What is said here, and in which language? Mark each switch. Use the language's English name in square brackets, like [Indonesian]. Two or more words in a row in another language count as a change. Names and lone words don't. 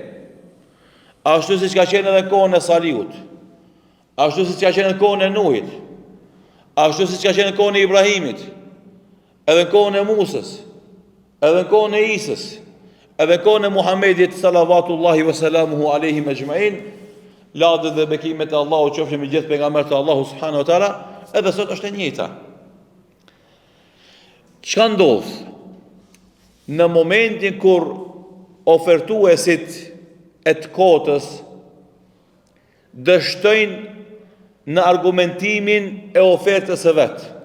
[Albanian] Ashtu si që ka qenë edhe në kohën e Salihut, ashtu si që ka qenë në kohën e Nuhit, ashtu si që ka qenë në kohën e Ibrahimit, edhe në kohën e Musës, edhe në kohën e Isës, edhe në kohën e Muhammedit [Arabic] صلوات الله وسلامه عليه أجمعين, [Albanian] ladët dhe bekimet e Allahu qofshin me gjithë pejgamberët e Allahu [Arabic] سبحانه وتعالى, [Albanian] edhe sot është e njëjta. Çka ndodh në momentin kur ofertuesit e të kotës dështojnë në argumentimin e ofertës së vet?